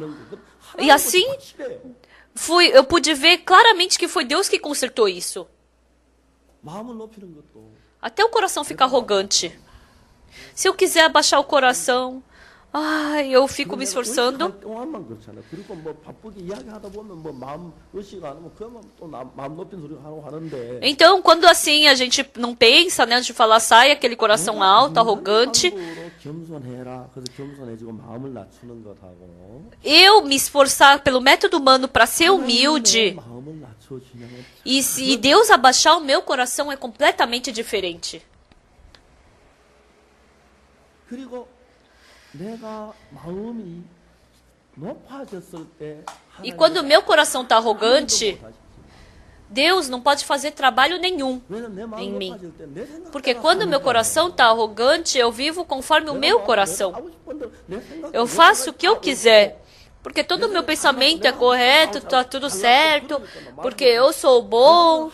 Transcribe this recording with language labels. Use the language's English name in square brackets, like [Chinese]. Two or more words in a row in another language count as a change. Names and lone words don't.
[Portuguese] E assim, eu pude ver claramente que foi Deus que consertou isso. [Korean] 마음을 높이는 것도 [Portuguese] Até o coração fica arrogante. Se eu quiser abaixar o coração, eu fico me esforçando. [Korean] 동안만 그렇잖아요. 그리고 뭐 바쁘게 이야기하다 보면 뭐 마음 의식 안 하면 그러면 또 마음 높인 소리 하고 하는데. [Portuguese] Então, quando assim a gente não pensa, né, antes de falar, sai aquele coração alto, arrogante. [Korean] 겸손해라. 그래서 겸손해지고 마음을 낮추는 것하고. [Portuguese] Eu me esforçar pelo método humano para ser humilde. [Korean] 마음을 낮춰주냐면. [Portuguese] E Deus abaixar o meu coração é completamente diferente. [Korean] 그리고 내가 마음이 높아졌을 때 [Portuguese] E quando o meu coração está arrogante, Deus não pode fazer trabalho nenhum em mim. Porque quando o meu coração está arrogante, eu vivo conforme o meu coração. Eu faço o que eu quiser. Porque todo o meu pensamento é correto, está tudo certo, porque eu sou bom.